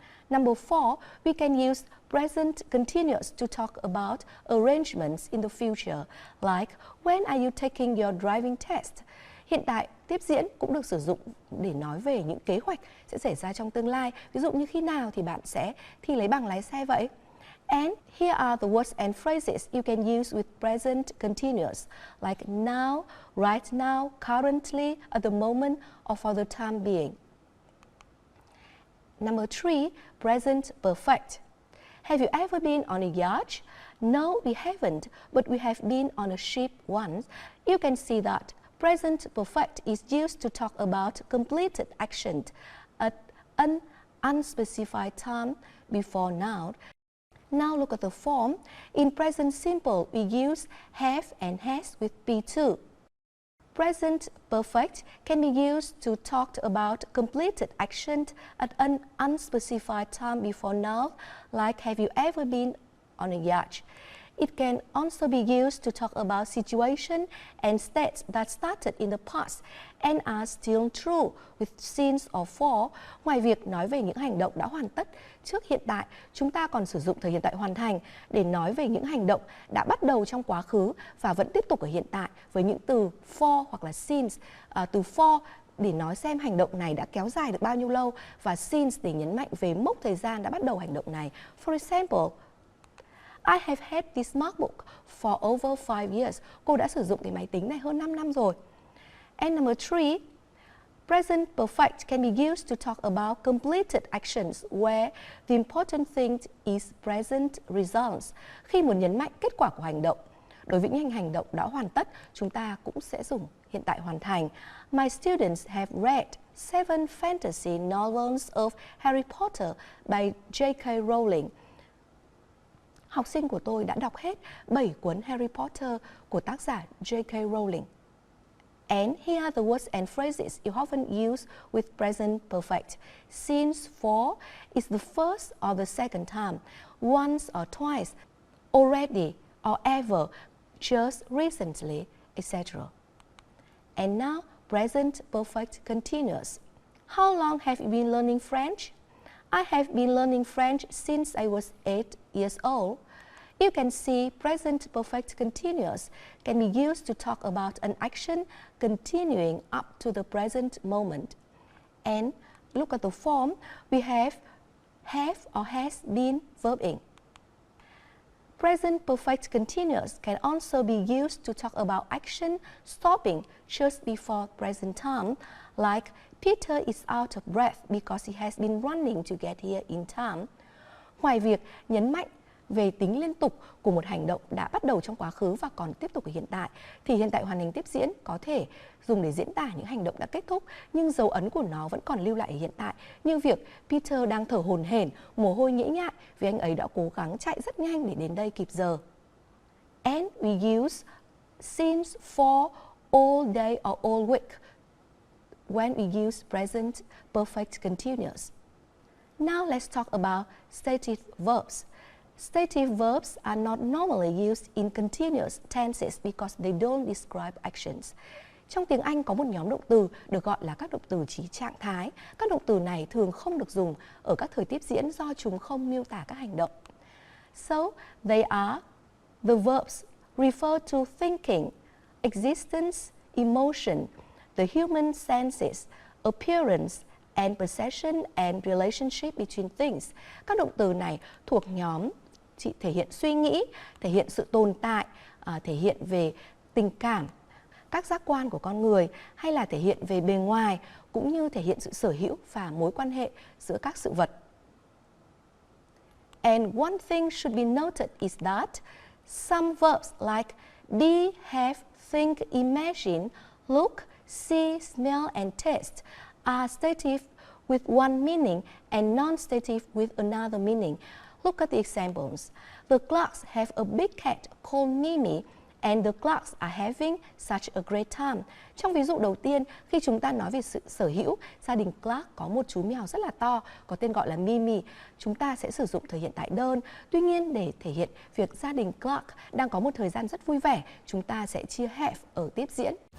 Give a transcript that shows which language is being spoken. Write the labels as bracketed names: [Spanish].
[English] Number 4, we can use present continuous to talk about arrangements in the future, like when are you taking your driving test? [Vietnamese] Hiện tại tiếp diễn cũng được sử dụng để nói về những kế hoạch sẽ xảy ra trong tương lai, ví dụ như khi nào thì bạn sẽ thi lấy bằng lái xe vậy. [English] And here are the words and phrases you can use with present continuous, like now, right now, currently, at the moment, or for the time being. Number 3, present perfect. Have you ever been on a yacht? No, we haven't, but we have been on a ship once. You can see that present perfect is used to talk about completed action at an unspecified time before now. Now look at the form. In present simple, we use have and has with be2. Present perfect can be used to talk about completed action at an unspecified time before now, like have you ever been on a yacht? It can also be used to talk about situation and states that started in the past and are still true with since or for. [Vietnamese] Ngoài việc nói về những hành động đã hoàn tất trước hiện tại, chúng ta còn sử dụng thời hiện tại hoàn thành để nói về những hành động đã bắt đầu trong quá khứ và vẫn tiếp tục ở hiện tại với những từ for hoặc là since. Từ for để nói xem hành động này đã kéo dài được bao nhiêu lâu và since để nhấn mạnh về mốc thời gian đã bắt đầu hành động này. [English] For example, I have had this MacBook for over 5 years. [Vietnamese] Cô đã sử dụng cái máy tính này hơn 5 năm rồi. [English] And number 3, present perfect can be used to talk about completed actions where the important thing is present results. [Vietnamese] Khi muốn nhấn mạnh kết quả của hành động, đối với những hành động đã hoàn tất, chúng ta cũng sẽ dùng hiện tại hoàn thành. [English] My students have read 7 fantasy novels of Harry Potter by J.K. Rowling. [Vietnamese] Học sinh của tôi đã đọc hết 7 cuốn Harry Potter của tác giả J.K. Rowling. [English] And here are the words and phrases you often use with present perfect. Since, for is the first or the second time, once or twice, already or ever, just recently, etc. And now, present perfect continuous. How long have you been learning French? I have been learning French since I was 8 years old. You can see present perfect continuous can be used to talk about an action continuing up to the present moment. And look at the form, we have or has been verb in. Present perfect continuous can also be used to talk about action stopping just before present time, like Peter is out of breath because he has been running to get here in time. [Vietnamese] Ngoài việc nhấn mạnh về tính liên tục của một hành động đã bắt đầu trong quá khứ và còn tiếp tục ở hiện tại, thì hiện tại hoàn thành tiếp diễn có thể dùng để diễn tả những hành động đã kết thúc nhưng dấu ấn của nó vẫn còn lưu lại ở hiện tại, như việc Peter đang thở hổn hển, mồ hôi nhễ nhại vì anh ấy đã cố gắng chạy rất nhanh để đến đây kịp giờ. [English] And we use since, for, all day or all week when we use present perfect continuous. Now let's talk about stative verbs. Stative verbs are not normally used in continuous tenses because they don't describe actions. [Vietnamese] Trong tiếng Anh có một nhóm động từ được gọi là các động từ chỉ trạng thái. Các động từ này thường không được dùng ở các thời tiếp diễn do chúng không miêu tả các hành động. [English] So, they are the verbs refer to thinking, existence, emotion, the human senses, appearance, and perception and relationship between things. [Vietnamese] Các động từ này thuộc nhóm chỉ thể hiện suy nghĩ, thể hiện sự tồn tại, thể hiện về tình cảm, các giác quan của con người, hay là thể hiện về bề ngoài, cũng như thể hiện sự sở hữu và mối quan hệ giữa các sự vật. [English] And one thing should be noted is that some verbs like be, have, think, imagine, look, see, smell, and taste are stative with one meaning and non-stative with another meaning. Look at the examples. The clerks have a big cat called Mimi, and the clerks are having such a great time. [Vietnamese] Trong ví dụ đầu tiên, khi chúng ta nói về sự sở hữu, gia đình Clark có một chú mèo rất là to, có tên gọi là Mimi. Chúng ta sẽ sử dụng thời hiện tại đơn. Tuy nhiên, để thể hiện việc gia đình Clark đang có một thời gian rất vui vẻ, chúng ta sẽ chia have ở tiếp diễn.